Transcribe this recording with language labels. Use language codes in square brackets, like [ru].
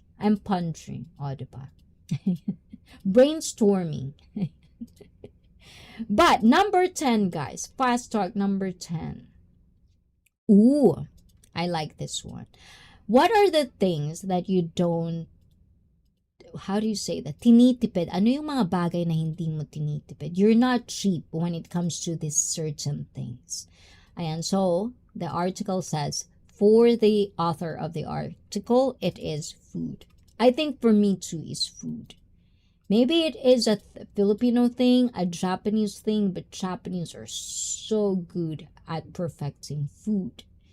[en] I'm punching, diba? Brainstorming. But number 10, guys, fast talk number 10. Ooh, I like this one. What are the things that you don't, how do you say that? [tl] Tinitipid. Ano yung mga bagay na hindi mo tinitipid? [en] You're not cheap when it comes to these certain things. Ayan, so the article says, for the author of the article, it is food. I think for me too is food. Maybe it is a Filipino thing, a Japanese thing, but Japanese are so good at perfecting food.